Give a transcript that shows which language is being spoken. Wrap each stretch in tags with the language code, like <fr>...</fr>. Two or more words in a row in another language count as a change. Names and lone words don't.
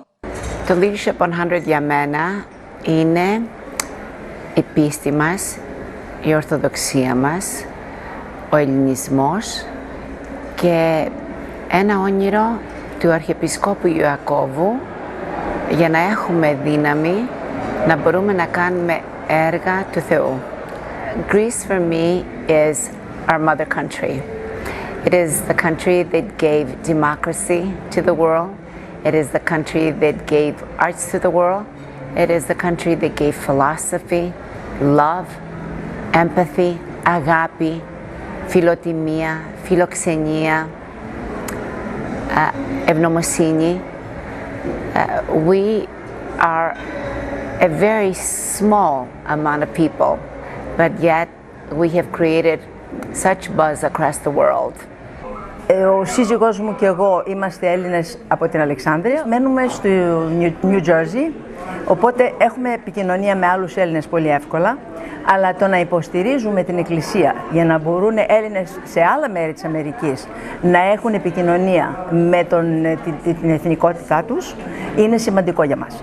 <el>Το Leadership 100 για μένα είναι η πίστη μας, η Ορθοδοξία μας, ο ελληνισμός και ένα όνειρο του Αρχιεπισκόπου Ιωακώβου για να έχουμε δύναμη να μπορούμε να κάνουμε έργα του Θεού.</el> <en>Greece for me is our mother country. It is the country that gave democracy to the world. It is the country that gave arts to the world. It is the country that gave philosophy, love, empathy,</en> <el>αγάπη, φιλοτιμία, φιλοξενία, ευγνωμοσύνη.</el> <en>We are a very small amount of people, but yet we have created such buzz across the world.</en> <el>Ο σύζυγός μου και εγώ είμαστε Έλληνες από την Αλεξάνδρεια. Μένουμε στο New Jersey, οπότε έχουμε επικοινωνία με άλλους Έλληνες πολύ εύκολα. Αλλά το να υποστηρίζουμε την Εκκλησία για να μπορούν Έλληνες σε άλλα μέρη της Αμερικής να έχουν επικοινωνία με την εθνικότητά τους είναι σημαντικό για μας.</el>